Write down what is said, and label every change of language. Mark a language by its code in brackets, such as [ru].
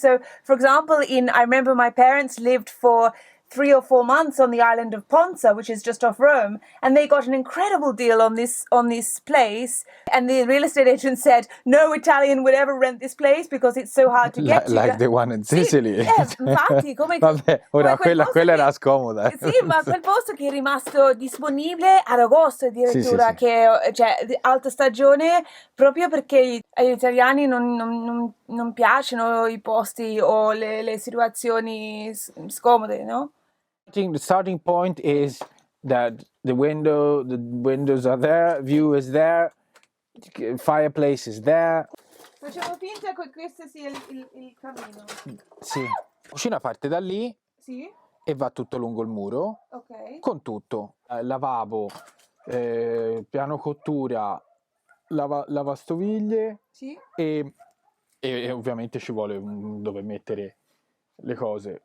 [en] So, for example, I remember my parents lived for 3 or 4 months on the island of Ponza, which is just off Rome, and they got an incredible deal on this place. And the real estate agent said no Italian would ever rent this place because it's so hard to get to. Like the one in Sicily. [it] Infatti, come Vabbè, ora come quella era scomoda. Sì, ma quel posto che è rimasto disponibile ad agosto addirittura, Sì. che cioè alta stagione, proprio perché agli italiani non piacciono i posti o le situazioni scomode, no? [en] I think the starting point is that the windows are there, view is there, fireplace is there. [it] Facciamo finta che questo sia il cammino. Sì. La cucina parte da lì Sì? e va tutto lungo il muro, Ok. con tutto, lavabo, piano cottura, lavastoviglie Sì? e ovviamente ci vuole dove mettere le cose.